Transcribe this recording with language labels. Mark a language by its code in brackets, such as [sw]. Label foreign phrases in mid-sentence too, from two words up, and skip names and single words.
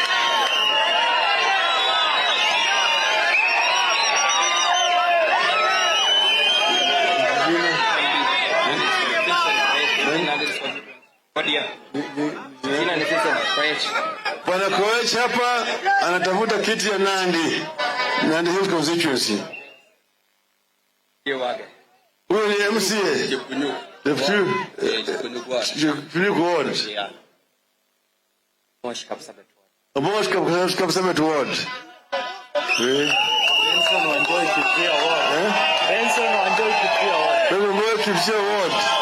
[sw] Bwana Koech hapa anatafuta kiti ya Nandi Hills constituency. Huyo ni MCA. Jepuniku ward. Mosh Kapsabet ward. Benson Wanjoy Kipia ward. Benson Wanjoy Kipia ward.